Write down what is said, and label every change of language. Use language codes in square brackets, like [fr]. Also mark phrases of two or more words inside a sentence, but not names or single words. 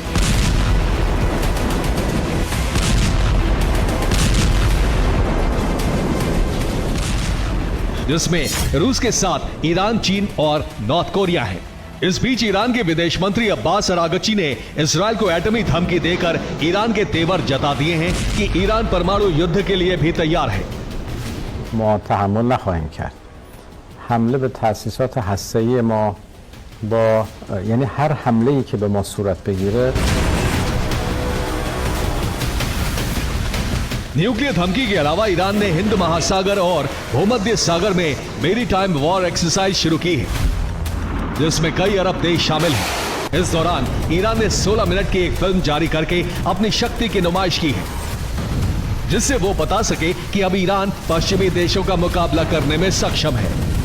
[hi] जिसमें रूस के साथ ईरान, चीन और नॉर्थ कोरिया है। इस बीच ईरान के विदेश मंत्री अब्बास अरागची ने इजरायल को एटमी धमकी देकर ईरान के तेवर जता दिए हैं कि ईरान परमाणु युद्ध के लिए भी तैयार है। [fa] ما تحمل نخواهیم کرد. حمله به تأسیسات هسته‌ای ما با یعنی هر حمله‌ای که به ما صورت بگیره [hi] न्यूक्लियर धमकी के अलावा ईरान ने हिंद महासागर और भूमध्य सागर में [en] maritime war exercise [hi] शुरू की है, जिसमें कई अरब देश शामिल हैं। इस दौरान ईरान ने 16 मिनट की एक फिल्म जारी करके अपनी शक्ति की नुमाइश की है, जिससे वो बता सके कि अब ईरान पश्चिमी देशों का मुकाबला करने में सक्षम है।